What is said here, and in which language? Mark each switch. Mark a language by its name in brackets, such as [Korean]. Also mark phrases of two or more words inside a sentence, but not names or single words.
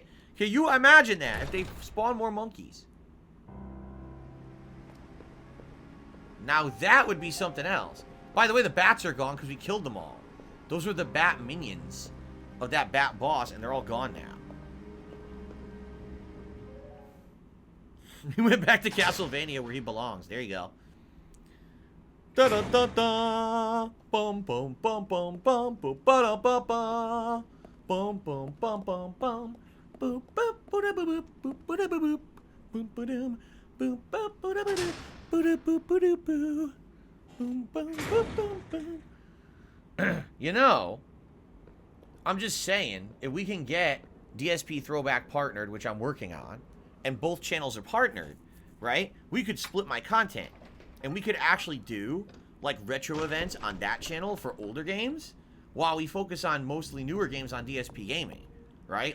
[English] Can you imagine that if they spawn more monkeys? Now that would be something else. By the way, the bats are gone because we killed them all. Those were the bat minions of that bat boss, and they're all gone now. He went back to Castlevania where he belongs. There you go. Da da da da. Bum bum bum bum bum bum ba da ba ba. Bum bum bum bum bum. Boop boop boop boop boop boop boop boop boop boop boop boop boop boop boop boop. Boom boom boom boom boom. You know, I'm just saying, if we can get DSP Throwback partnered, which I'm working on, and both channels are partnered, right? We could split my content. And we could actually do, like, retro events on that channel for older games, while we focus on mostly newer games on DSPGaming, right?